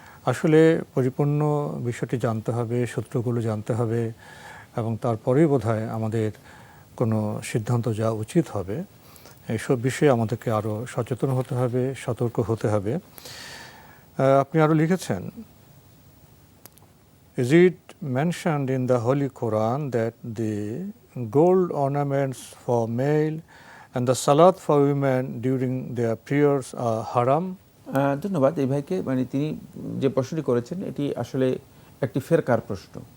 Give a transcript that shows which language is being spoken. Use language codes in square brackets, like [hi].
[bn] আসলে পরিপূর্ণ বিষয়টি জানতে হবে, সূত্রগুলো জানতে হবে, এবং তারপরেই বোধহয় আমাদের কোনো সিদ্ধান্ত যাওয়া উচিত হবে। এইসব বিষয়ে আমাদেরকে আরও সচেতন হতে হবে, সতর্ক হতে হবে। আপনি আরও লিখেছেন, [en] Is it mentioned in the Holy Quran that the gold ornaments for male and the salat for women during their prayers are haram? [bn] ধন্যবাদ এই ভাইকে। মানে তিনি যে প্রশ্নটি করেছেন এটি আসলে একটি ফেরকার প্রশ্ন।